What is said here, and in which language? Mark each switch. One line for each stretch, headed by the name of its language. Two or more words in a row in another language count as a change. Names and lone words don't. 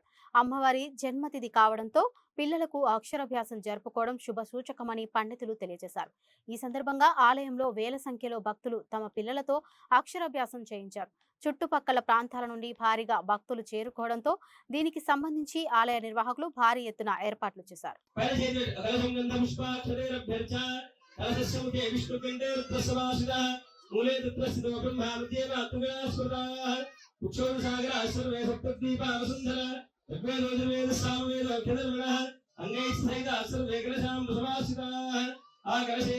Telugu: అమ్మవారి జన్మతిథి కావడంతో పిల్లలకు అక్షరాభ్యాసం జరుపుకోవడం శుభ సూచకమని పండితులు తెలియజేశారు. ఈ సందర్భంగా ఆలయంలో వేల సంఖ్యలో భక్తులు తమ పిల్లలతో అక్షరాభ్యాసం చేయించారు. చుట్టుపక్కల ప్రాంతాల నుండి భారీగా భక్తులు చేరుకోవడంతో దీనికి సంబంధించి ఆలయ నిర్వాహకులు భారీ ఎత్తున ఏర్పాట్లు చేశారు.
Sanskrit: कलशस्मुखे विष्णुकण्ठे रुद्रसमाश्रितः मूले तत्रस्थितो ब्रह्माविद्येव आत्मविनास्मृताः कुक्षोरसागरः सर्वे सप्तद्वीपा वसुन्धरा ऋग्वेदोजर्वेदसामवेदो अभ्यधर्मणः अङ्गैः सहिताः सर्वे कलशां समाश्रिताः आकलशे